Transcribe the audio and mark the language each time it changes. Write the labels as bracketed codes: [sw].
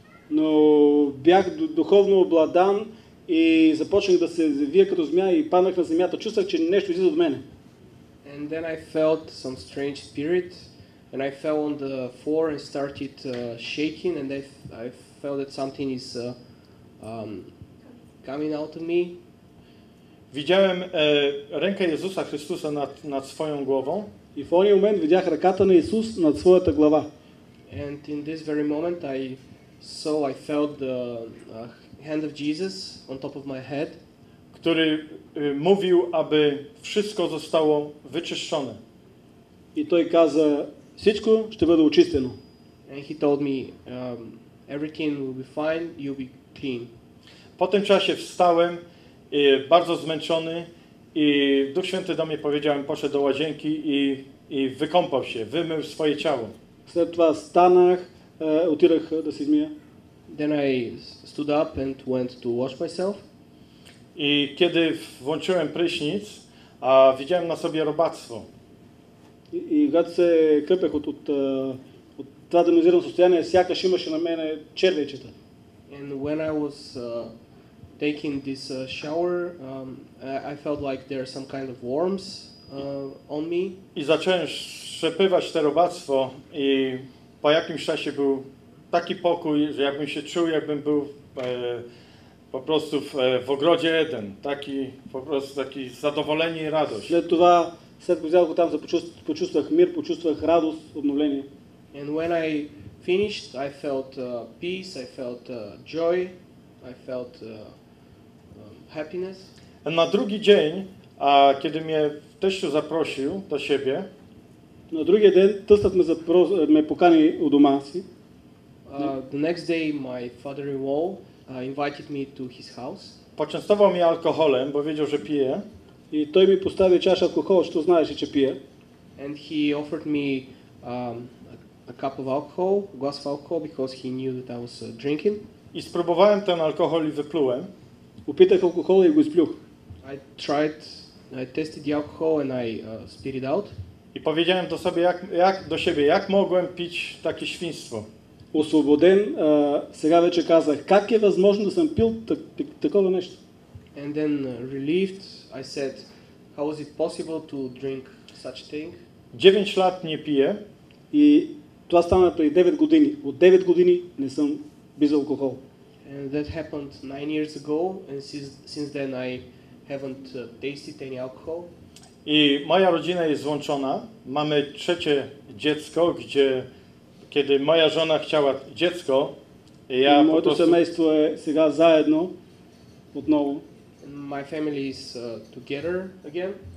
[bg] Но бях духовно обладан и започнах да се вия като змия и паднах на земята. Чувствах, че нещо излиза от мене. [en] And then I felt some strange spirit, and I fell on the floor and started shaking, and I felt that something is coming out of me. [pl] Widziałem rękę Jezusa Chrystusa nad swoją głową. [bg] И в ония момент видях ръката на Исус над своята глава. [en] And in this very moment I felt the hand of Jesus on top of my head. [pl] Który mówił, aby wszystko zostało wyczyszczone. [bg] И той каза: всичко ще бъде очистено. [en] And he told me, everything will be fine, you'll be clean. [pl] Po tym czasie wstałem, bardzo zmęczony, i Duch Święty do mnie powiedział: poszedł do łazienki i wykąpał się, wymył swoje ciało. [bg] След това станах, отидах да се измия. [en] Then I stood up and went to wash myself. [pl] I kiedy włączyłem prysznic, widziałem na sobie robactwo. [bg] И когато се къпех от това демонизирано състояние, сякаш имаше на мене червейчета. [en] And when I was taking this shower, I felt like there are some kind of worms on me. [pl] I zacząłem szczepywać to robactwo i po jakimś czasie był taki pokój, że jakbym się czuł, jakbym był po prostu w ogrodzie Eden. Taki zadowolenie i radość. [bg] След това, след като взях го там, почувствах мир, почувствах радост, обновление. [en] And when I finished, I felt peace, I felt joy, I felt happiness. [pl] Na drugi dzień, kiedy mnie teściu zaprosił do siebie, [bg] На другия ден тъстът ме покани у дома си. [en] The next day my father-in-law invited me to his house. [pl] Poczęstował mnie alkoholem, bo wiedział, że piję. [bg] И той ми постави чаша алкохол, защото знаеше, че пие. [en] And he offered me a cup of alcohol, a glass of alcohol, because he knew that I was drinking. [pl] I spróbowałem ten alkohol i wyplułem. [bg] Опитах алкохола и го изплюх. [en] I tested the alcohol and I spit it out. [pl] I powiedziałem do siebie, jak mogłem pić takie świństwo. [bg] Освободен, сега вече казах: как е възможно да съм пил такова нещо? [en] And then relieved, I said, how was it possible to drink such thing? [pl] 9 lat nie piję. [bg] И това стана преди 9 години. От 9 години не съм без алкохол. [en] And that happened 9 years ago, and since then I haven't tasted any alcohol. [pl] I moja rodzina jest złączona. Mamy trzecie dziecko, kiedy moja żona chciała dziecko, ja po [bg] Моето [pl] prostu [bg] семейство е сега заедно отново. [en] And my family is together again.